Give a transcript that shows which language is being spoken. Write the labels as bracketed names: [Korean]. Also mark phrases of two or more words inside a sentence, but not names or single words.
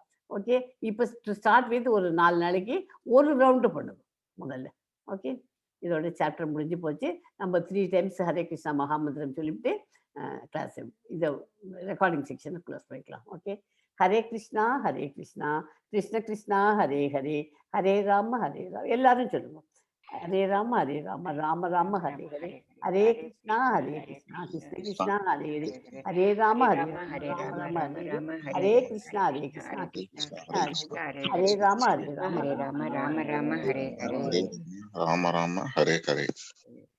[Tamil] ஓகே, இப்போ [English] start with [Tamil] ஒரு 4 நாளைக்கு 1 ரவுண்டு பண்ணுவோம் முதல்ல. ஓகே, இதோட சாப்டர் முடிஞ்சு போச்சு. நம்ம 3 டைம்ஸ் ஹரே கிருஷ்ணா மகாமந்திரம் சொல்லிவிட்டு கிளாஸ் இதை [English] recording section close [Tamil] பண்ணிக்கலாம். ஓகே, [Sanskrit] हरे कृष्ण कृष्ण कृष्ण हरे हरे हरे राम [Tamil] எல்லாரும் சொல்லுவோம். [Sanskrit] हरे राम राम राम हरे हरे हरे कृष्ण कृष्ण कृष्ण हरे हरे हरे राम राम राम हरे हरे कृष्ण कृष्ण कृष्ण हरे राम राम हरे हरे, राम राम हरे हरे,